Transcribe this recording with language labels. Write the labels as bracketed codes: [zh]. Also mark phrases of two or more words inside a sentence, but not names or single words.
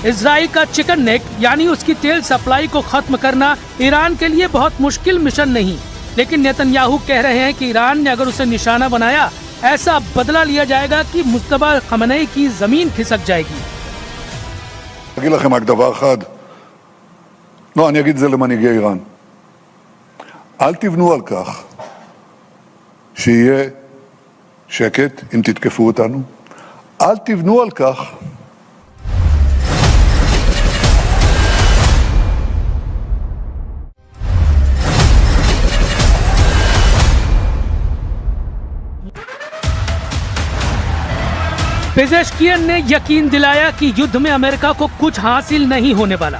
[hi] इजराइल का [en] chicken neck [hi] यानी उसकी तेल सप्लाई को खत्म करना ईरान के लिए बहुत मुश्किल मिशन नहीं, लेकिन नेतन्याहू कह रहे हैं कि ईरान ने अगर उसे निशाना बनाया ऐसा बदला लिया जाएगा कि मुस्तफा खमनेई की जमीन खिसक जाएगी। [he] לא, אני אגיד את זה למנהיגי איראן. אל תבנו על כך שיהיה שקט אם תתקפו אותנו. אל תבנו על כך [hi] पेजेश्कियन ने यकीन दिलाया कि युद्ध में अमेरिका को कुछ हासिल नहीं होने वाला।